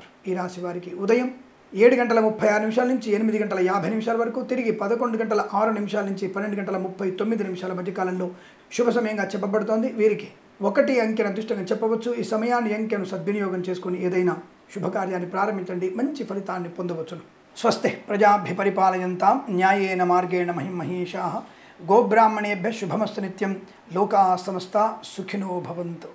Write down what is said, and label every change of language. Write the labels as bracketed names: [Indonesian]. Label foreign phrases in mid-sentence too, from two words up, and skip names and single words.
[Telugu] ఈ రాశి వారికి ఉదయం 7:36 నుంచి 8:50 వరకు, తిరిగి 11:06 నుంచి 12:39 మధ్య కాలంలో శుభ సమయంగా చెప్పబడుతోంది. వీరికి 1 అంకెను అదృష్టంగా చెప్పవచ్చు. ఈ సమయాన్ని అంకెను సద్వినియోగం చేసుకుని ఏదైనా శుభకార్యాన్ని ప్రారంభించండి, మంచి ఫలితాన్ని పొందవచ్చును. [Sanskrit] స్వస్తి ప్రజాభ్య పరిపాలయంతాం న్యాయేన మార్గేణ మహిమహేషాః. గోబ్రాహ్మణేభ్యः శుభమస్తు నిత్యం. లోకాः సమస్తాः సుఖినో భవంతు.